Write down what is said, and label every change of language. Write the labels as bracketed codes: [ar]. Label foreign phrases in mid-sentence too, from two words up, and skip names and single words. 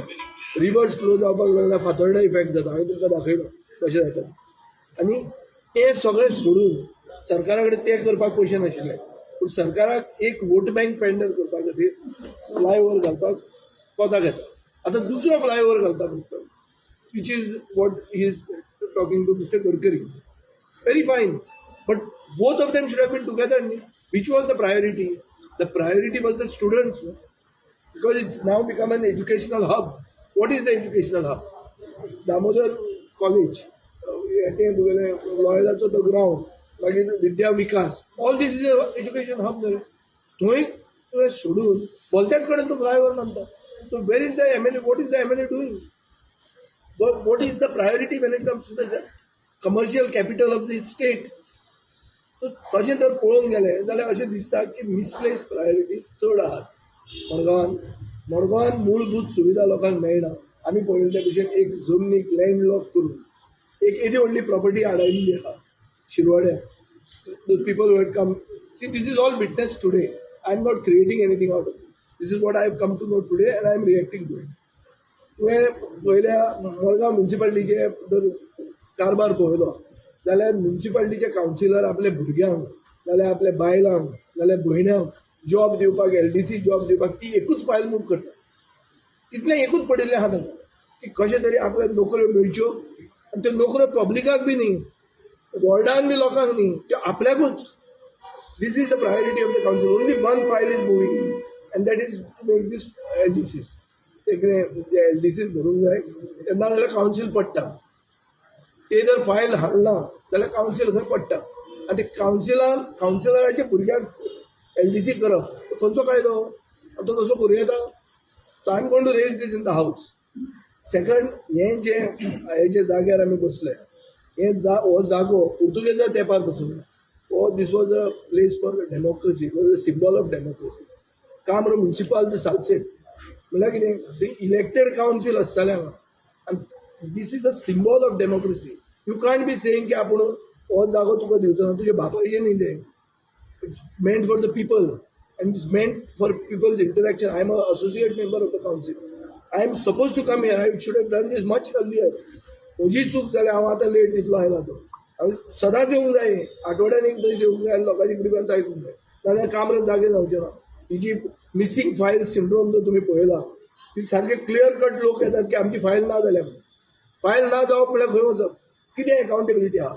[en] reverse flow [kok] जावपाक लागला. फातोर्डा इफेक्ट जाता. हांवें तुमकां दाखयलो कशें जाता. आनी तें सगळें सोडून सरकारा कडेन तें करपाक पयशे नाशिल्ले. पूण सरकाराक एक [en] vote bank [kok] पेंडर करपा खातीर फ्लायओव्हर घालपाक कोताक येता. आतां दुसरो फ्लायओव्हर घालता पडटलो, [en] Which is what he is talking to Mister Gadkari. Very fine. But both of them should have been together. Which was the priority? The priority was the students. Because it's now become an educational hub. What is the educational hub? Damodar College, Loyola the ground, Vidya Vikas. All this is an education hub. [kok] थंय सोडून बोलत्याच कडेन तो फ्लायओव्हर मानता. [en] So where is the MLA? What is the MLA doing? What is the priority when it comes to the commercial capital of the state? [kok] तशें जर पळोवंक गेलें जाल्यार अशें दिसता की [en] misplaced priorities [kok] चड आहात मडगांवांत मूलभूत सुविधा लोकांक मेळना. आमी पळयले ते भशेन एक जमनीक [en] land lock [kok] करून एक येदी व्हडली प्रॉपर्टी हाडायिल्ली आहा शिरवाड्यार. [en] The people who had come see this is all witness today. I am not creating anything out of this. This is what I have come to know today and I am reacting to it. [kok] तुवें पयल्या मडगांव म्युन्सिपालिटीचे जर कारभार पळयलो जाल्यार म्युन्सिपालिटीचे कावन्सिलर आपल्या भुरग्यांक नाल्यार आपल्या बायलांक नाल्यार भयण्यांक जॉब दिवपाक LDC जॉब दिवपाक ती एकूच फायल मूव करता. तितलें एकूच पडिल्लें आहा तांकां की कशें तरी आपल्याक नोकऱ्यो मेळच्यो आनी त्यो नोकऱ्यो पब्लिकाक बी न्ही, वॉर्डान बी लोकांक न्ही, त्यो आपल्याकूच. [en] This is the priority of the council. Only one file is moving and that is to make these LDCs. [kok] ते कितें LDCs भरूंक जाय तेन्ना जाल्यार कावन्सील पडटा. ते जर फायल हाडना जाल्यार कावन्सील खंय पडटा आनी ते कावन्सिलराच्या भुरग्याक LDC करप खंयचो कायदो? तो तसो करूं येता? [en] So I am going to raise this in the House. [kok] सेकंड, हे जे जाग्यार आमी बसले हो जागो पुर्तुगेजा तेंपार पासून [en] this was a place for democracy. Was a symbol of democracy. [kok] काम्र म्युन्सिपाल सालसेत म्हळ्यार कितें? इलेक्टेड कावन्सील आसतालें हांगा आनी [en] this is a symbol of democracy. You can't be saying [kok] की आपण हो जागो तुका दिवचो ना, तुजे बापायचें न्ही तें. [en] It's meant for the people and it's meant for people's interaction. I am an associate member of the council. I am supposed to come here. I should have done this much earlier. [kok] म्हजी चूक जाल्यार हांव आतां लेट तितलो आयला तो. हांवें सदांच येवंक जाय. आठवड्यान एक दीस येवंक जाय. लोकांची ग्रिवन्स आयकूंक जाय. नाजाल्यार कामरां जागे जावचे ना. ही जी [en] missing file syndrome [kok] जो तुमी पळयला ती सारके [en] clear cut [kok] लोक येतात की आमची फायल ना जाल्या. फायल ना जावप म्हळ्यार खंय वचप? कितें अकावंटेबिलिटी आहा?